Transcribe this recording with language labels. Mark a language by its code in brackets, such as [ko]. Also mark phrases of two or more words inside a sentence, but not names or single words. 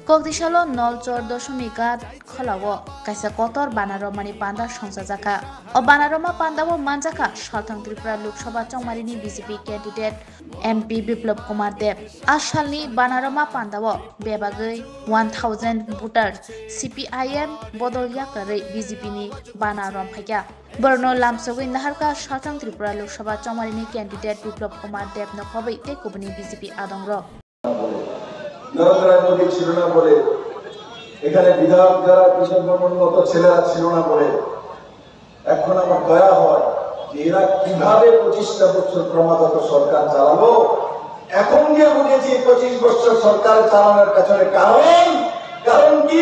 [trp] Kokdishalo Nolchor Doshumika Kholawo Kaisa Kotor Banaromani Panda Songsajaka O Banaroma Pandawo Manjaka Shaltang Tripura Lok Sabha Chongmarini BJP candidate MP Biplop Kumar Deb Ashalni Banaroma Pandawo Bebagai 1000 voters CPIM Bodol Yakare BJP ni Banarom Phaya Borno Lamsogui Naharka Shaltang Tripura Lok Sabha Chongmarini candidate Biplop Kumar Deb Nokhobai Tekubani BJP Adongro [bn] নরেন্দ্র মোদী ছিল না বলে এখানে বিধায়ক যারা কিশোর বর্মন মতো ছেলেরা ছিল না বলে এখন আমার দয়া হয় যে এরা কিভাবে 25টা বছর ক্রমাগত সরকার চালালো এখন গিয়ে বুঝেছি 25 বছর সরকার চালানোর পেছনে কারণ কি